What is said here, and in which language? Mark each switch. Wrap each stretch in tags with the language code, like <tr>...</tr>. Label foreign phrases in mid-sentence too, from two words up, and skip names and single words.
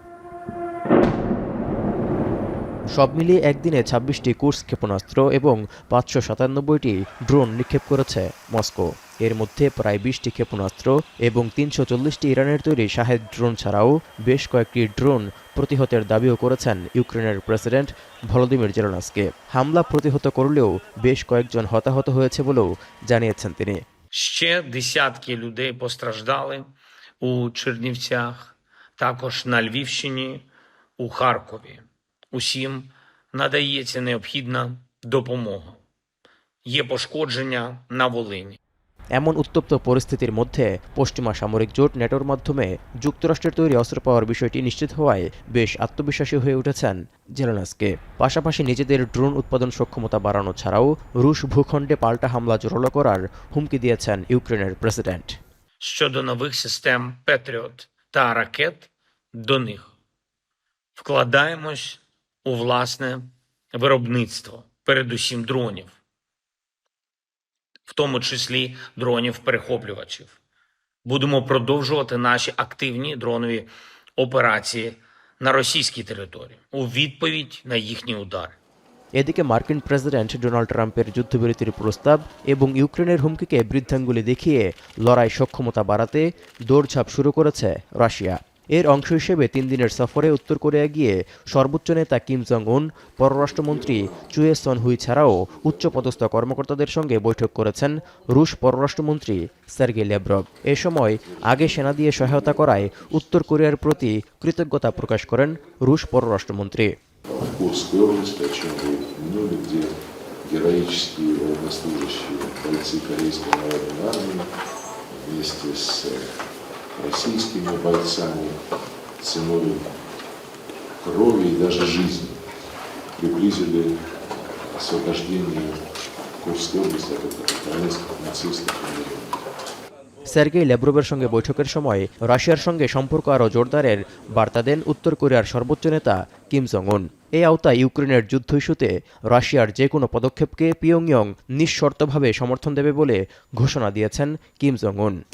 <bn>সব মিলিয়ে একদিনে ২৬টি কুর্স ক্ষেপণাস্ত্র এবং ৫৯৭টি ড্রোন নিক্ষেপ করেছে মস্কো। এর মধ্যে প্রায় ২০টি ক্ষেপণাস্ত্র এবং ৩৪০টি ইরানের তৈরি শাহেদ ড্রোন ছাড়াও বেশ কয়েকটি ড্রোন প্রতিহতের দাবিও করেছেন ইউক্রেনের প্রেসিডেন্ট ভলোদিমির জেলেনস্কি। হামলা প্রতিহত করলেও বেশ কয়েকজন হতাহত হয়েছে বলেও জানিয়েছেন তিনি।</bn> <uk>Ще десятки людей постраждали у Чернівцях, також на Львівщині, у Харкові. Усім надається необхідна допомога. Є пошкодження на Волині.</uk> <bn>এমন উত্তপ্ত পরিস্থিতির মধ্যে পশ্চিমা সামরিক জোট ন্যাটোর মাধ্যমে যুক্তরাষ্ট্রের তৈরি অস্ত্র পাওয়ার বিষয়টি নিশ্চিত হওয়ায় বেশ আত্মবিশ্বাসী হয়ে উঠেছেন জেলেনস্কি। পাশাপাশি নিজেদের ড্রোন উৎপাদন সক্ষমতা বাড়ানো ছাড়াও রুশ ভূখণ্ডে পাল্টা হামলা জোরালো করার হুমকি দিয়েছেন ইউক্রেনের প্রেসিডেন্ট।</bn> <uk>Щодо нових систем Петріот та ракет до них, вкладаємось у власне виробництво, передусім дронів, в тому числі дронів-перехоплювачів. Будемо продовжувати наші активні дронові операції на російській території у відповідь на їхні удари.</uk> <bn>এদিকে মার্কিন প্রেসিডেন্ট ডোনাল্ড ট্রাম্পের যুদ্ধবিরতির প্রস্তাব এবং ইউক্রেনের হুমকিকে বৃদ্ধাঙ্গুলি দেখিয়ে লড়াই সক্ষমতা বাড়াতে দৌড়ঝাঁপ শুরু করেছে রাশিয়া। এর অংশ হিসেবে ৩ দিনের সফরে উত্তর কোরিয়া গিয়ে সর্বোচ্চ নেতা কিম জং উন, পররাষ্ট্রমন্ত্রী চুয়ে সন হুই ছাড়াও উচ্চপদস্থ কর্মকর্তাদের সঙ্গে বৈঠক করেছেন রুশ পররাষ্ট্রমন্ত্রী সের্গেই ল্যাভরভ। এ সময় আগে সেনা দিয়ে সহায়তা করায় উত্তর কোরিয়ার প্রতি কৃতজ্ঞতা প্রকাশ করেন রুশ পররাষ্ট্রমন্ত্রী।</bn> <ru>В Курской области, о чем вы упомянули, где героические военнослужащие, бойцы Корейской народной армии вместе с российскими бойцами ценой крови и даже жизни приблизили освобождение Курской области от украинских нацистов и мирных.</ru> <bn>সের্গেই ল্যাভরভের সঙ্গে বৈঠকের সময় রাশিয়ার সঙ্গে সম্পর্ক আরও জোরদারের বার্তা দেন উত্তর কোরিয়ার সর্বোচ্চ নেতা কিম জং উন। এই আওতায় ইউক্রেনের যুদ্ধ ইস্যুতে রাশিয়ার যে কোনো পদক্ষেপকে পিয়ংইয়ং নিঃশর্তভাবে সমর্থন দেবে বলে ঘোষণা দিয়েছেন কিম জং উন।</bn>